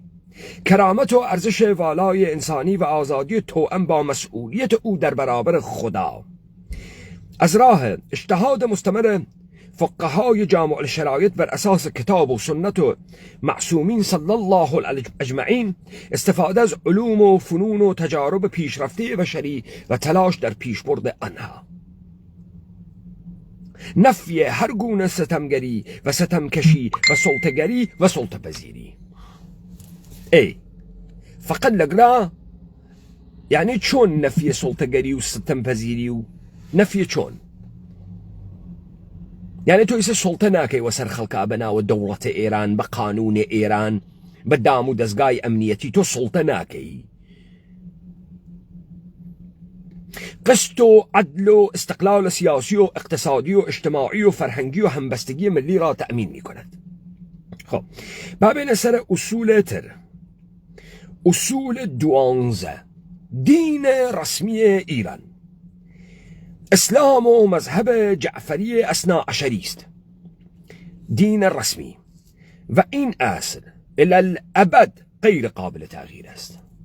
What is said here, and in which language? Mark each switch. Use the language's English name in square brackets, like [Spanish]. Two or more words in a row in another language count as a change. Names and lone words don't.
[Persian] کرامت و ارزش والای انسانی و آزادی توأم با مسئولیت او در برابر خدا از راه اجتهاد مستمر فقهای جامع الشرایط بر اساس کتاب و سنت و معصومین صلی الله علیهم اجمعین استفاده از علوم و فنون و تجارب پیشرفته بشری و تلاش در پیشبرد آنها نفی هر گونه ستمگری و ستمکشی و سلطه‌گری و سلطه‌پذیری ای فقط لقرا [Central Kurdish] یعنی چۆن نەفیە سڵتەگەری و ستەمپەزیری و نەفیە چۆن؟ یعنی تۆ ئیسە سڵتە ناکەیوە سەر خەڵکا بەناوە دەوڵەتە ئێران بە قانونێ ئێران بە دام و دەستگای ئەمنیەتی تۆ سڵتە ناکەی. [Persian] قسط و عدل و استقلال سیاسی و اقتصادی و اجتماعی و فرهنگی و همبستگی ملی را تأمین می کند. خب بابین سر اصول تر، اصول 12 دین رسمی ایران اسلام و مذهب جعفری اثنا عشری است، دین رسمی و این اصل الی الابد غیر قابل تغییر است